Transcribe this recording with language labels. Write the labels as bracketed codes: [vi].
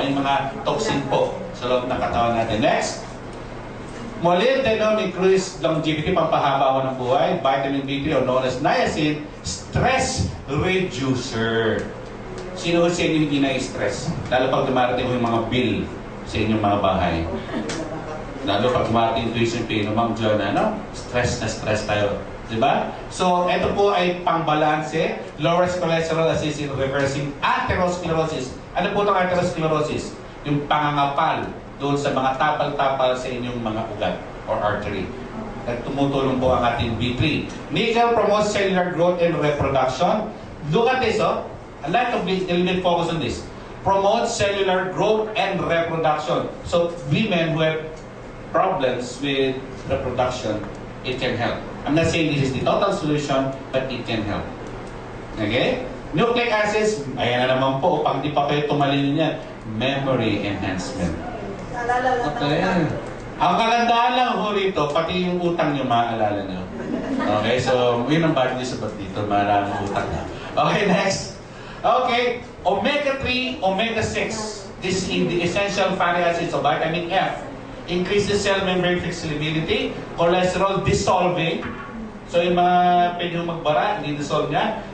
[tl] Yung mga toxin po sa loob ng katawan natin. [en] Next, molybdenum increase longevity, [tl] pampahaba ng buhay. [en] Vitamin B3 or known as niacin, stress reducer. [tl] Sino sa inyo hindi na-stress? Lalo pag dumarating mo yung mga bill sa inyong mga bahay. Lalo pag dumarating tuition pay, no, Ma'am John, ano? Stress na stress tayo. Diba? So, ito po ay pang-balanse. [en] Lowers cholesterol, assist in reversing atherosclerosis. [tl] Ano po itong atherosclerosis? Yung pangangapal doon sa mga tapal-tapal sa inyong mga ugat or artery. At tumutulong po ang ating B3. [en] Nickel promotes cellular growth and reproduction. Look at this, oh. I'd like to be a little bit focus on this. Promotes cellular growth and reproduction. So, women who have problems with reproduction, it can help. I'm not saying this is the total solution, but it can help. [tl] Okay? Nucleic acids, ayan na naman po, pag di pa kayo tumalin yan, memory enhancement. Okay. Ang kagandahan lang ho rito, pati yung utang nyo, maaalala nyo. Okay, so yun ang bad news about dito, maraming utang na. Okay, next. [en] Okay, omega-3, omega-6. This is the essential fatty acids of vitamin F. Increases cell membrane flexibility, cholesterol dissolving. [tl] So yung mga pwede magbara, hindi dissolve niya.